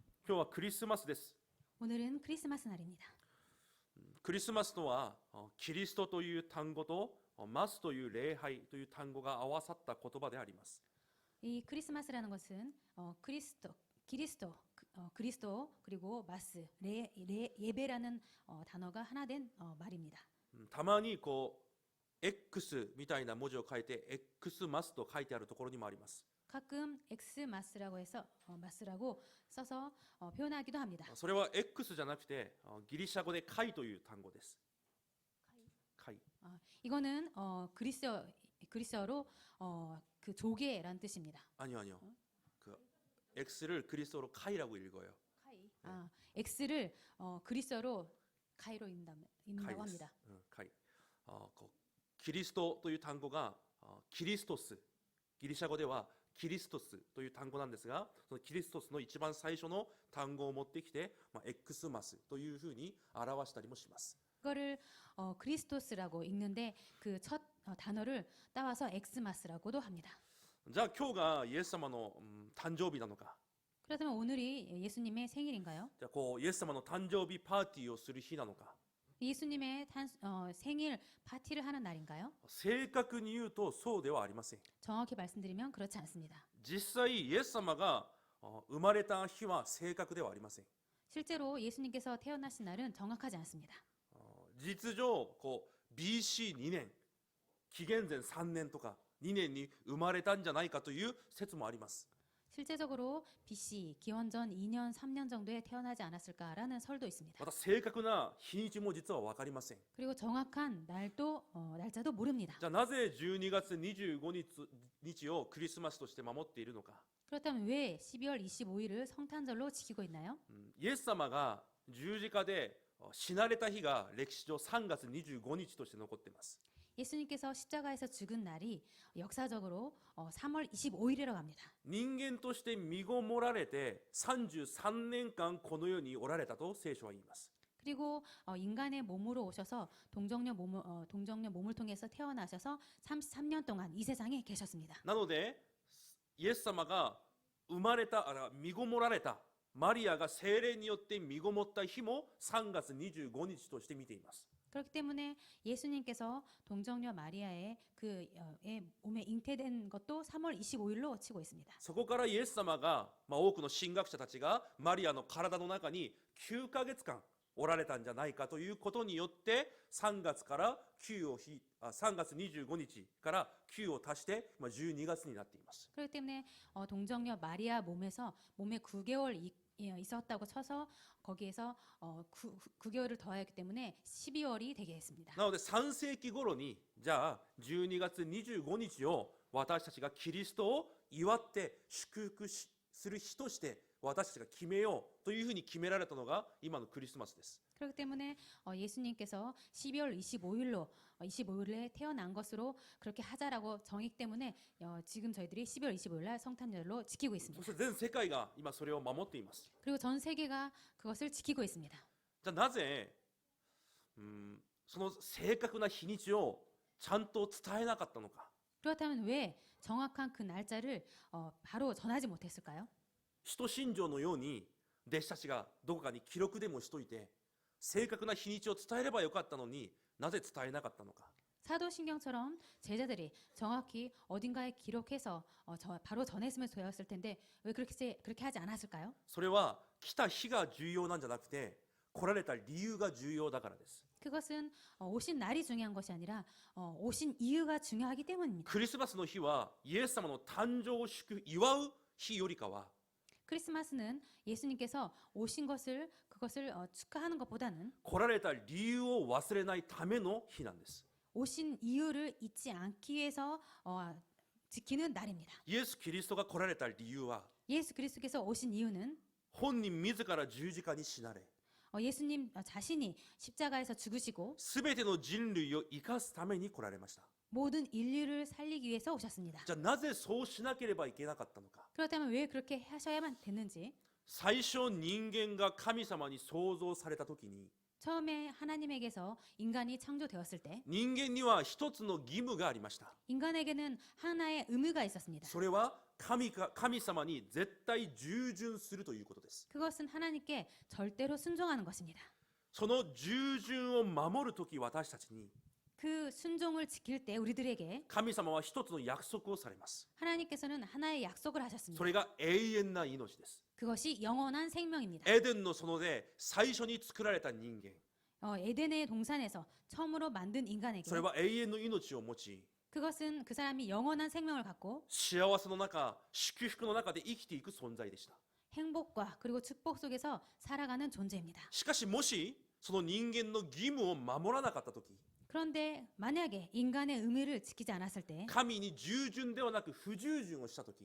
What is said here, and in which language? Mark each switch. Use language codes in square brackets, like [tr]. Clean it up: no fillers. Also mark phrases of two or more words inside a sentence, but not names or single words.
[ja] 今日はクリスマスです。 [ko] 오늘은 크리스마스 날입니다. [ja] クリスマスとはキリストという単語とマスという礼拝という単語が合わさった言葉であります。 [ko] 이 크리스마스라는 것은 그리스도 그리고 마스, 예배라는 단어가 하나 된 말입니다. [ja] たまにX みたいな文字を書いて X マスと書いてあるところにもあります。 [ko] 가끔 X마스라고 해서 마스라고 써서 표현하기도 합니다. [ja] それは X じゃなくてギリシャ語でカイという単語です。カイ。 [ko] 이거는 그리스어로 그 조개라는 뜻입니다. 아니요. 그 X를 그리스어로 카이라고 읽어요. X를 그리스어로 카이로 읽는다고 합니다. [ja] カイ。キリストという単語がキリストス、ギリシャ語ではキリストスという単語なんですが、そのキリストスの一番最初の単語を持ってきて、Xマスというふうに表したりもします。 [ko] 그거를 그리스토스라고 읽는데 그 첫 단어를 따와서 엑스마스라고도 합니다. [ja] じゃあ今日がイエス様の誕生日なのか。 [ko] 그렇다면 오늘이 예수님의 생일인가요? [ja] じゃあイエス様の誕生日パーティーをする日なのか。 [ko] 예수님의 생일 파티를 하는 날인가요? [ja] 正確に言うとそうではありません。 [ko] 정확히 말씀드리면 그렇지 않습니다. [ja] 実際イエス様が生まれた日は正確ではありません。 [ko] 실제로 예수님께서 태어나신 날은 정확하지 않습니다. [ja] 実上BC2 年紀元前3年とか2年に生まれたんじゃないかという説もあります。 [ko] 실제적으로 BC 기원전 2년 3년 정도에 태어나지 않았을까라는 설도 있습니다. [ja] また正確な日にちも実は分かりません。 [ko] 그리고 정확한 날짜도 모릅니다. [ja] じゃあなぜ12月25日をクリスマスとして守っているのか。 [ko] 그렇다면 왜 12월 25일을 성탄절로 지키고 있나요? [ja] イエス様が十字架で死なれた日が歴史上3月25日として残っています。 [ko] 예수님께서 십자가에서 죽은 날이 역사적으로 3월 25일이라고 합니다. [ja] 人間として身ごもられて33年間この世におられたと聖書は言います。 [ko] 그리고 인간의 몸으로 오셔서 동정녀 몸을 통해서 태어나셔서 33년 동안 이 세상에 계셨습니다. [ja] なのでイエス様が生まれた身ごもられたマリアが聖霊によって身ごもった日も3月25日として見ています。 [ko] 그렇기 때문에 예수님께서 동정녀 마리아의 몸에 잉태된 것도 3월 25일로 치고 있습니다. [ja] そこからイエス様が、多くの神学者たちがマリアの体の中に9ヶ月間おられたんじゃないかということによって3月25日から9を足して12月になっています。 [ko] 그렇기 때문에 동정녀 마리아 몸에 9개월 있었다고 쳐서 거기에서 9개월을 더하였기 때문에 12월이 되게 했습니다. [ja] なので3世紀頃にじゃあ12月25日を私たちがキリストを祝って祝福する日として私たちが決めようというふうに決められたのが今のクリスマスです。 [ko] 그렇기 때문에 예수님께서 12월 25일에 태어난 것으로 그렇게 하자라고 정했기 때문에 지금 저희들이 12월 25일 날 성탄절로 지키고 [ja] そ [ko] 있습니다. [ja] して全世界が今それを守っています。 [ko] 그리고 전 세계가 그것을 지키고 있습니다. [ja] じゃあなぜその正確な日にちをちゃんと伝えなかったのか。 [ko] 그렇다면 왜 정확한 그 날짜를 바로 전하지 못했을까요? [ja] 使徒信条のように弟子たちがどこかに記録でもしといて正確な日にちを伝えればよかったのになぜ伝えなかったのか。 [ko] 사도신경처럼 제자들이 정확히 어딘가에 기록해서 바로 전했으면 되었을 텐데 왜 그렇게 하지 않았을까요? [ja] それは来た日が重要なんじゃなくて来られた理由が重要だからです。 [ko] 그것은 오신 날이 중요한 것이 아니라 오신 이유가 중요하기 때문입니다. [ja] クリスマスの日はイエス様の誕生を祝う日よりかは [ko] 크리스마스는 예수님께서 오신 그것을 축하하는 것보다는 [ja] 来られた理由を忘れないための日なんです。 [ko] 오신 이유를 잊지 않기 위해서 지키는 날입니다. [ja] イエス・キリストが来られた理由は [ko] 예수 그리스도께서 오신 이유는 [ja] 本人自ら十字架に死なれ [ko] 예수님 자신이 십자가에서 죽으시고 [ja] すべての人類を生かすために来られました。 [ko] 모든 인류를 살리기 위해서 오셨습니다. [ja] じゃあなぜそうしなければいけなかったのか。 [ko] 그렇다면 왜 그렇게 하셔야만 됐는지 [ja] 最初人間が神様に創造された時に [ko] 처음에 하나님에게서 인간이 창조되었을 때 [ja] 人間には一つの義務がありました。 [ko] 인간에게는 하나의 의무가 있었습니다. [ja] それは神様に絶対従順するということです。 [ko] 그것은 하나님께 절대로 순종하는 것입니다. [ja] その従順を守るとき私たちに [ko] 그 순종을 지킬 때 우리들에게 [ja] 神様は一つの約束をされます。 [ko] 하나님께서는 하나의 약속을 [ja] そ [ko] 하셨습니다. [ja] れが永遠な命です。 [ko] 그것이 영원한 생명입니다. [ja] エデンの園で最初に作られた人間、 [ko] 에덴의 동산에서 처음으로 만든 인간에게 [ja] それは永遠の命を持ち、 [ko] 그것은 그 사람이 영원한 생명을 갖고 [ja] 幸せの中、祝福の中で生きていく存在でした。 [ko] 행복과 그리고 축복 속에서 살아가는 존재입니다. [ja] しかしもしその人間の義務を守らなかったとき、 [ko] 그런데 만약에 인간의 의무를 지키지 않았을 때 [ja] 神に従順ではなく不従順をしたとき、